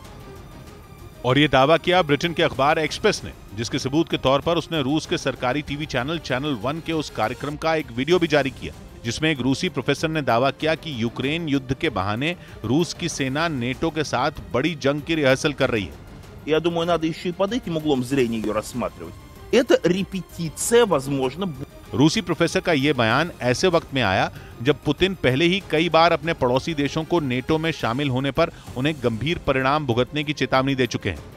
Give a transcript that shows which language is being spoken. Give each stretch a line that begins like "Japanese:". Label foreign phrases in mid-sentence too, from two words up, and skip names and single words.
Hindi: और यह दावा किया ब्रिटेन के अखबार एक्सप्रेस ने, जिसके सबूत के तौर पर उसने रूस के सरकारी
English: TV channel
Hindi: 1 के उस कार्यक्रम का एक वीडियो भी जारी किया, जिसमें एक रूसी प्रोफेसर ने दावा किया कि यूक्रेन युद्ध के बहाने रूस की सेना नेटो के साथ बड़ी जंग की रिहर्सल कर रही है।
Russian: Я думаю, надо еще и под этим углом зрения ее рассматривать. Это репетиция, возможно.
Hindi: रूसी प्रोफेसर का यह बयान ऐसे वक्त में आया जब पुतिन पहले ही कई बार अपने पड़ोसी देशों को नेटो में शामिल होने पर उन्हें गंभीर परिणाम भुगतने की चेतावनी दे चुके हैं।